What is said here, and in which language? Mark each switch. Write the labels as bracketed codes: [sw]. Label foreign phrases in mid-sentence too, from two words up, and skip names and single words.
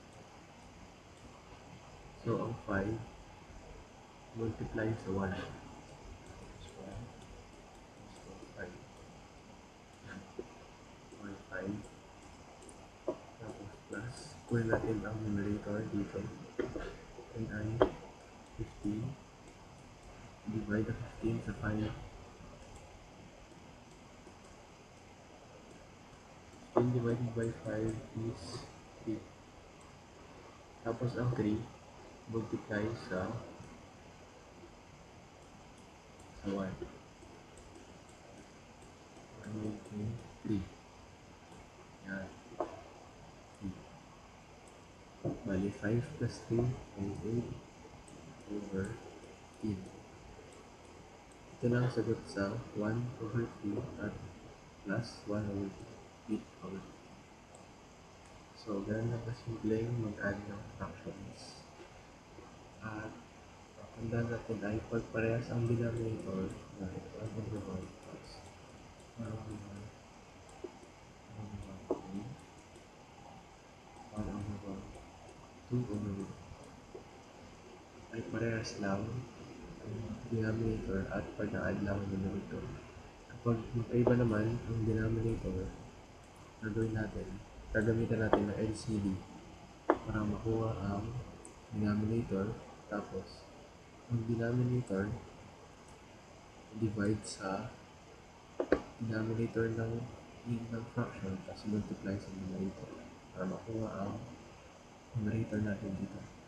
[tl] So, ang 5 multiply sa 1. [en] That's 1. So, 5. 5. [tl] Tapos plus, kunin natin ang numerator dito. And ay 15. [en] Divide the 15 sa 5. 15 divided by 5 is 3. [tl] Tapos ang 3, multiply sa 1. Ang magiging 3. Yan. 3. Bali, 5 plus 3 ay 8 over 10. Ito lang ang sagot sa 1 over 3 at plus 1 over 8 over 3. So, ganun lang kasimpleng mag-add ng fractions. At tandaan natin ay pagparehas ang denominator ng 1 over 1 plus 1 over 1 over 1 1 over 1 2 over 1 ay parehas lang ang denominator at pag-add lang ang numerator. Kapag magkaiba naman ang denominator, gagamitan natin ng LCD para makuha ang denominator, tapos ang denominator divide sa denominator ng fraction, tapos multiply sa numerator para makuha ang numerator natin dito.